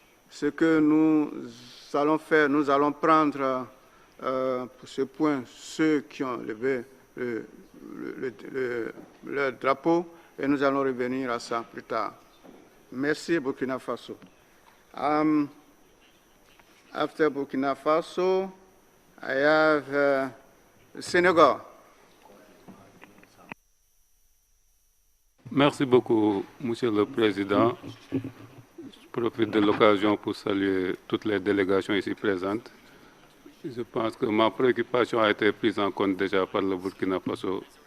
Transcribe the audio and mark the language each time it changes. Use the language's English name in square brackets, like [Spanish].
[French] Ce que nous allons faire, nous allons prendre pour ce point ceux qui ont levé le drapeau et nous allons revenir à ça plus tard. Merci Burkina Faso. [English] After Burkina Faso, I have Senegal. [French] Merci beaucoup, Monsieur le Président. Je profite de l'occasion pour saluer toutes les délégations ici présentes. Je pense que ma préoccupation a été prise en compte déjà par le Burkina Faso.